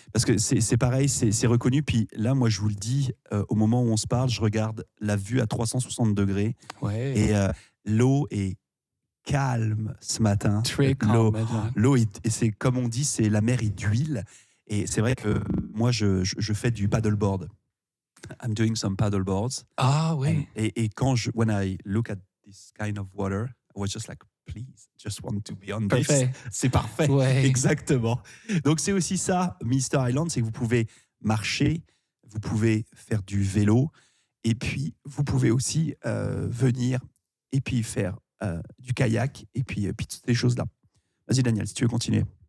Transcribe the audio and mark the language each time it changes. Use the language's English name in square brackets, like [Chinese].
[French] Parce que c'est pareil, c'est reconnu. Puis là, moi, je vous le dis, au moment où on se parle, je regarde la vue à 360 degrés. Ouais. Et l'eau est calme ce matin. Très calme. C'est comme on dit, c'est la mer est d'huile. Et c'est vrai que moi, je fais du paddleboard. [English] I'm doing some paddleboards. [French] Ah oui. Et quand je, [English] when I look at this kind of water, I was just like, please, just want to be on this. [French] Parfait. C'est parfait. Ouais. Exactement. Donc c'est aussi ça, Minister Island, c'est que vous pouvez marcher, vous pouvez faire du vélo, et puis vous pouvez aussi venir et puis faire du kayak et puis toutes ces choses-là. Vas-y Daniel, si tu veux continuer.